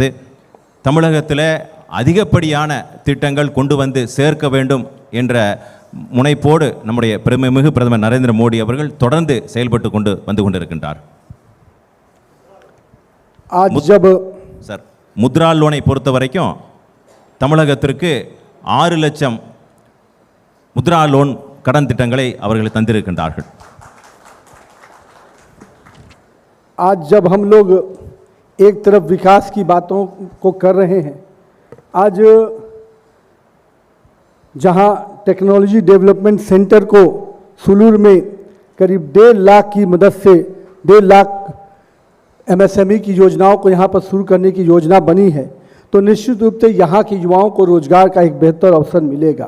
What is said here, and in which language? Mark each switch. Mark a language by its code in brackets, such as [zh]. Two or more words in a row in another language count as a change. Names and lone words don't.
[ta] தமிழகத்தில் அதிகப்படியான திட்டங்கள் கொண்டு வந்து சேர்க்க வேண்டும் என்ற முனைப்போடு நம்முடைய பெருமைமிகு பிரதமர் நரேந்திர மோடி அவர்கள் தொடர்ந்து செயல்பட்டு வந்து கொண்டிருக்கின்றார். சார், முத்ரா லோனை பொறுத்த வரைக்கும் தமிழகத்திற்கு 6 லட்சம் முத்ரா லோன் கடன் திட்டங்களை அவர்கள் தந்திருக்கின்றார்கள். [hi] आज जब हम लोग एक तरफ विकास की बातों को कर रहे हैं, आज जहां टेक्नोलॉजी डेवलपमेंट सेंटर को सुलूर में करीब 1.5 लाख की मदद से 1.5 लाख MSME की योजनाओं को यहां पर शुरू करने की योजना बनी है, तो निश्चित रूप से यहाँ के युवाओं को रोजगार का एक बेहतर अवसर मिलेगा।